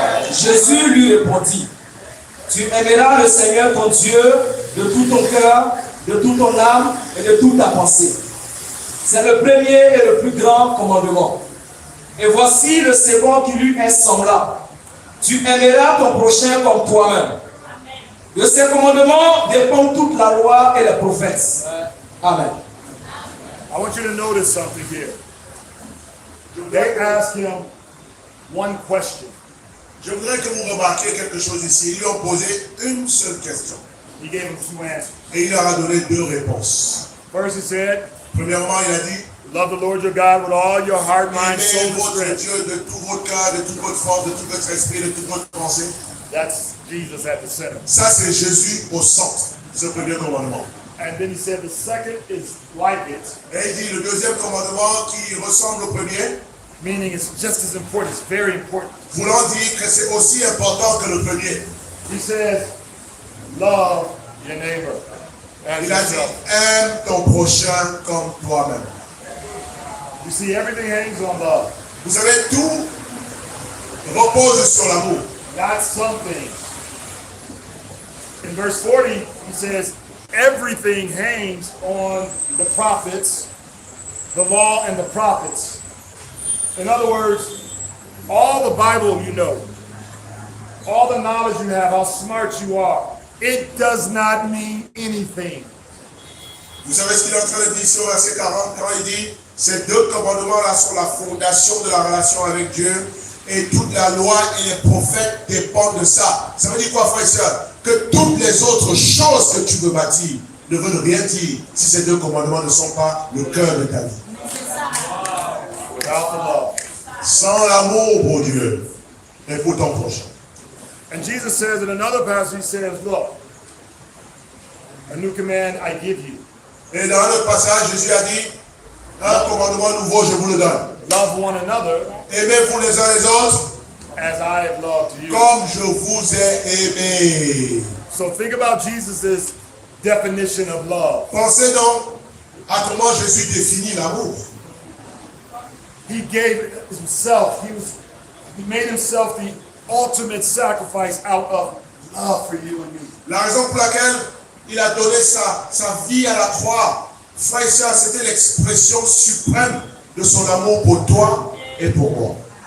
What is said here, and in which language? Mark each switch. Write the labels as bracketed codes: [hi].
[fr] Jésus lui répondit, tu aimeras le Seigneur ton Dieu de tout ton cœur, de toute ton âme et de toute ta pensée. C'est le premier et le plus grand commandement. Et voici le second qui lui est semblable. Tu aimeras ton prochain comme toi-même. De ces commandements dépend toute la loi et les prophètes. Amen. [en] I want you to notice something here. They asked him one question. [fr] Je voudrais que vous remarquiez quelque chose ici. Ils lui ont posé une seule question. [en] He gave him two answers. [fr] Et il leur a donné deux réponses. [en] First he said, [fr] Premièrement, il a dit, [en] love the Lord your God with all your heart, mind, soul, [fr] aimez [en] and [fr] votre [en] strength. [fr] Dieu de tout votre cœur, de toute votre force, de tout votre esprit, de toute votre pensée. [en] That's Jesus at the center. [fr] Ça, c'est Jésus au centre, ce premier commandement. [en] And then he said the second is like it, [fr] Et il dit le deuxième commandement qui ressemble au premier, [en] meaning it's just as important, it's very important. [fr] voulant dire que c'est aussi important que le premier. [en] He says, love your neighbor as [fr] Il a dit, [en] yourself. [fr] aime ton prochain comme toi-même. [en] You see, everything hangs on love. [fr] Vous savez, tout repose sur l'amour. [en] Not something. In verse 40, he says, everything hangs on the prophets, the law and the prophets. In other words, all the Bible you know, all the knowledge you have, how smart you are, it does not mean anything. [fr] Vous savez ce qu'il est en train de dire sur verset 40 quand il dit, ces deux commandements-là sont la fondation de la relation avec Dieu et toute la loi et les prophètes dépendent de ça. Ça veut dire quoi, frère et soeur? Que toutes les autres choses que tu veux bâtir ne veulent rien dire si ces deux commandements ne sont pas le cœur de ta vie. [en] Without the love. [fr] Sans l'amour pour Dieu et pour ton prochain. [en] And Jesus says in another passage, he says, look, a new command I give you. [fr] Et dans un autre passage, Jésus a dit, un commandement nouveau, je vous le donne. [en] Love one another [fr] Aimez-vous les uns les autres [en] as I have loved you. [fr] comme je vous ai aimé. [en] So think about Jesus' definition of love. [fr] Pensez donc à comment Jésus définit l'amour. [en] He gave himself, he made himself the ultimate sacrifice out of love for you and me. [fr] La raison pour laquelle il a donné sa vie à la croix, frère et sœur, c'était l'expression suprême de son amour pour toi et pour moi.